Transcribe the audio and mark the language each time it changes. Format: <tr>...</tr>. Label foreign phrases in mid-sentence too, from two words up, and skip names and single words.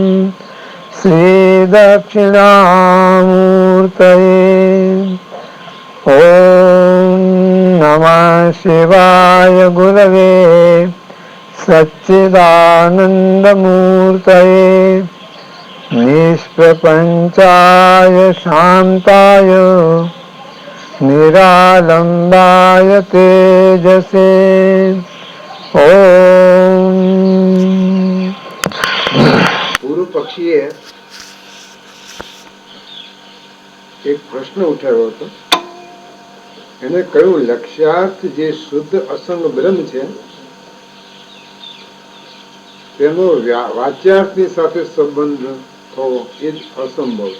<sa>श्रीदक्षिणामूर्तये ॐ नमः शिवाय गुरवे सच्चिदानन्दमूर्तये निष्प्रपञ्चाय शान्ताय निरालम्बाय तेजसे ओम।</sa> <gu>પૂર્વ પક્ષીએ એક પ્રશ્ન ઉઠાવ્યો હતો. એને કહ્યું, લક્ષ્યાર્થ જે શુદ્ધ અસંગ બ્રહ્મ છે તેનો વાચ્યાર્થની સાથે સંબંધ થવો એ જ અસંભવ છે.</gu>